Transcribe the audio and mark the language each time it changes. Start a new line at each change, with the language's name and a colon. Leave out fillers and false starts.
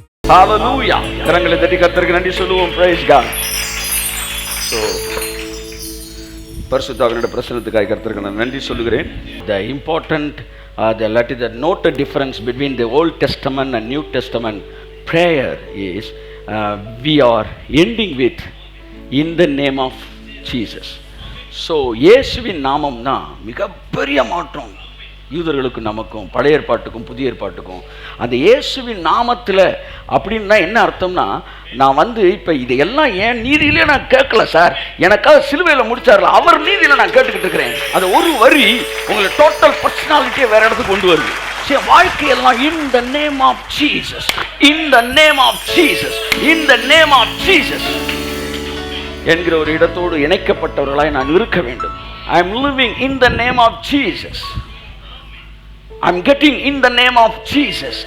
Tamil: ஹல்லேலூயா. கரங்களை தட்டி கர்த்தருக்கு நன்றி சொல்லுவோம்.
English: Praise God.
Tamil: ஸோ பரிசுத்தாவினுடைய பிரசன்னத்துக்காக கர்த்தருக்கு நான் நன்றி சொல்லுகிறேன்.
English: The important that is the note difference between the Old Testament and New Testament prayer is we are ending with in the name of Jesus.
Tamil: So இயேசுவின் நாமம்னா மிகப்பெரிய மாற்றம் யூதர்களுக்கு, நமக்கும், பழைய ஏற்பாட்டுக்கும் புதிய ஏற்பாட்டுக்கும். அந்த இயேசுவின் நாமத்தில் அப்படின்னா என்ன அர்த்தம்னா, நான் இப்போ இதையெல்லாம் என் நீதியிலே நான் கேட்கல சார், எனக்காக சிலுவையில் முடிச்சார்ல அவர் நீதியில் நான் கேட்டுக்கிட்டு இருக்கிறேன். அந்த ஒரு வரி உங்களை டோட்டல் பர்சனாலிட்டியை வேற இடத்துக்கு கொண்டு வருது. வாழ்க்கையெல்லாம்
English: in the name of Jesus,
Tamil: in the name of Jesus, in the name of Jesus என்கிற ஒரு இடத்தோடு இணைக்கப்பட்டவர்களாய் நான் இருக்க வேண்டும்.
English: I am living in the name of Jesus. I am getting in the name of Jesus.